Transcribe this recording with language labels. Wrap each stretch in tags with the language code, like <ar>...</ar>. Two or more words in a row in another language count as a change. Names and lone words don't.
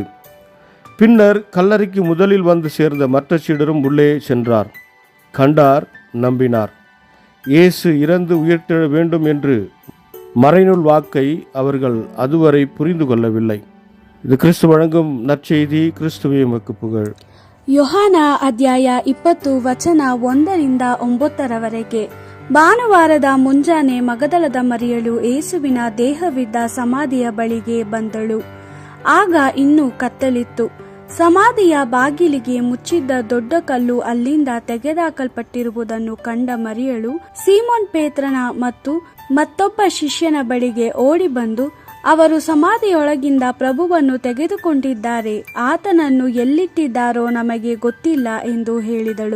<ta>பின்னர் கல்லறைக்கு முதலில் வந்து சேர்ந்த மற்ற சீடரும் உள்ளே சென்றார். கண்டார், நம்பினார். இயேசு இறந்து உயிர்த்தெழ வேண்டும் என்று மறைநூல் வாக்கை அவர்கள் அதுவரை புரிந்து கொள்ளவில்லை. இது கிறிஸ்து வழங்கும் நற்செய்தி. கிறிஸ்துவே உமக்கு புகழ்.</ta> <kn>ಯೋಹಾನ ಅಧ್ಯಾಯ 20 ವಚನ 1-9. ಭಾನುವಾರದ ಮುಂಜಾನೆ ಮಗದಲದ ಮರಿಯಳು ಏಸುವಿನ ದೇಹವಿದ್ದ ಸಮಾಧಿಯ ಬಳಿಗೆ ಬಂದಳು. ಆಗ ಇನ್ನೂ ಕತ್ತಲಿತ್ತು. ಸಮಾಧಿಯ ಬಾಗಿಲಿಗೆ ಮುಚ್ಚಿದ್ದ ದೊಡ್ಡ ಕಲ್ಲು ಅಲ್ಲಿಂದ ತೆಗೆದುಹಾಕಲ್ಪಟ್ಟಿರುವುದನ್ನು ಕಂಡ ಮರಿಯಳು ಸೀಮೋನ್ ಪೇತ್ರನ ಮತ್ತು ಮತ್ತೊಬ್ಬ ಶಿಷ್ಯನ ಬಳಿಗೆ ಓಡಿ ಬಂದು, ಅವರು ಸಮಾಧಿಯೊಳಗಿಂದ ಪ್ರಭುವನ್ನು ತೆಗೆದುಕೊಂಡಿದ್ದಾರೆ, ಆತನನ್ನು ಎಲ್ಲಿಟ್ಟಿದ್ದಾರೋ ನಮಗೆ ಗೊತ್ತಿಲ್ಲ ಎಂದು ಹೇಳಿದಳು.</kn>